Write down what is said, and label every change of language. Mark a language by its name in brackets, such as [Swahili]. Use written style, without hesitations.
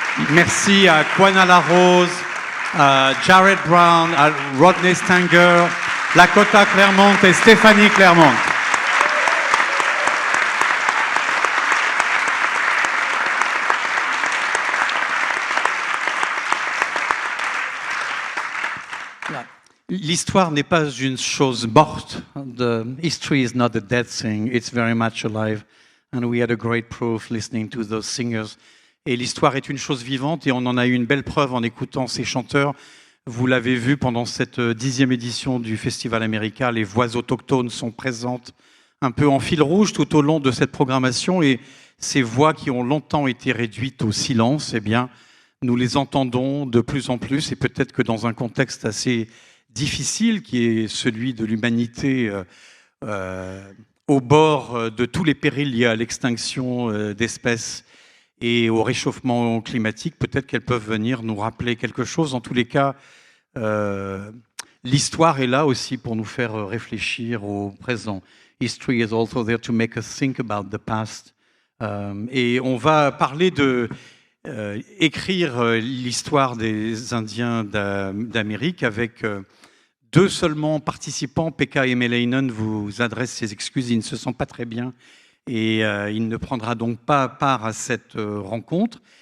[French] Merci à Kwana Larose, à Jared Brown, à Rodney Stanger, Lakota Clermont et Stéphanie Clermont. L'histoire n'est pas une chose morte. [English] The history is not a dead thing. It's very much alive. And we had a great proof listening to those singers. [French] Et l'histoire est une chose vivante et on en a eu une belle preuve en écoutant ces chanteurs. Vous l'avez vu pendant cette 10e édition du Festival America, les voix autochtones sont présentes un peu en fil rouge tout au long de cette programmation et ces voix qui ont longtemps été réduites au silence, eh bien, nous les entendons de plus en plus et peut-être que dans un contexte assez difficile, qui est celui de l'humanité au bord de tous les périls liés à l'extinction d'espèces et au réchauffement climatique, peut-être qu'elles peuvent venir nous rappeler quelque chose. En tous les cas, l'histoire est là aussi pour nous faire réfléchir au présent. [English] History is also there to make us think about the past. [French] Et on va parler de écrire l'histoire des Indiens d'Amérique avec deux seulement participants. Pekka Hemelainen vous adresse ses excuses, il ne se sent pas très bien et il ne prendra donc pas part à cette rencontre.